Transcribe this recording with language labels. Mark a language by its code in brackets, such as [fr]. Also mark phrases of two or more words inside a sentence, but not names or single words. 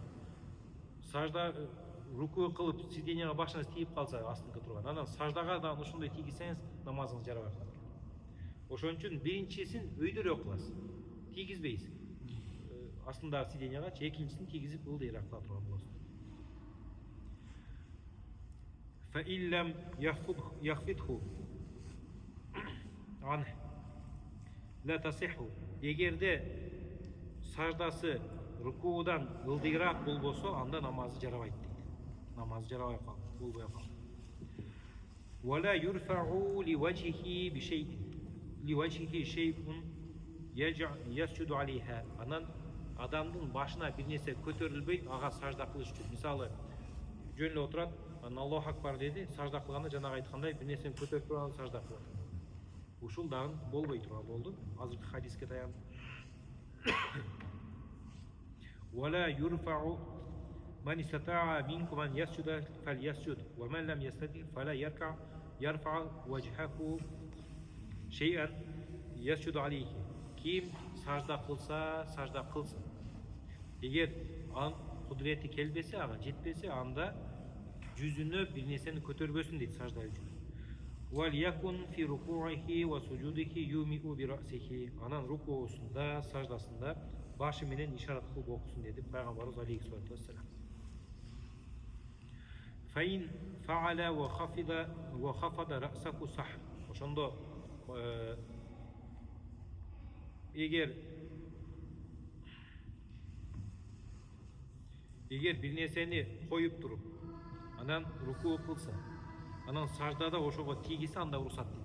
[ky] Сажда рукуу кылып, сиденьеге башыңыз тийип калса, астыңкы турган, анан саждага да ошондой тийгизсеңиз, намазыңыз жарабай калат. Ошон үчүн биринчисин өйдөрөөк кыласыз, тийгизбейсиз. Астындагы сиденьега, экинчисин тийгизип ылдыйраак кыла турган болосуз. [ar] فإلم يخفض أن لا تصح. [ky] Егерде саждасы рукуудан ылдыйраак болбосо, анда намазы жарабайт дейт. Намазы жарабай калат, болбой калат. [ar] ولا يرفع لوجهه بشيء. لوجهه شيء يسجد عليها. [ky] Анан адамдын башына бир нерсе көтөрүлбөйт, ага сажда кылыш үчүн. Мисалы, жөн эле отурат, анан [ar] الله أكبر [ky] деди, сажда кылганда жанагы айткандай бир нерсени көтөрүп туруп анан сажда кылат. Ушул дагы болбой турган болду. Азыркы хадиске таянып. [ar] ولا يرفع من استطاع منكم أن يسجد فليسجد ومن لم يستطع فلا يرفع وجهه شيئا يسجد عليه. [ky] Ким сажда кылса, сажда кылсын. Эгер анын кудурети келбесе, ага жетпесе, анда жүзүнө бир нерсени көтөрбөсүн дейт сажда үчүн. [ar] وليكن في ركوعه وسجوده يومئ برأسه. [ky] Анан рукуусунда, саждасында башы менен ишарат кылып окусун деди пайгамбарыбыз [ar] عليه الصلاة والسلام. فإن فعل وخفض رأسه صح. [ky] Ошондо эгер бир нерсени коюп туруп, анан рукуу кылса, анан саждада ошого тийгисе, анда уруксат дейт.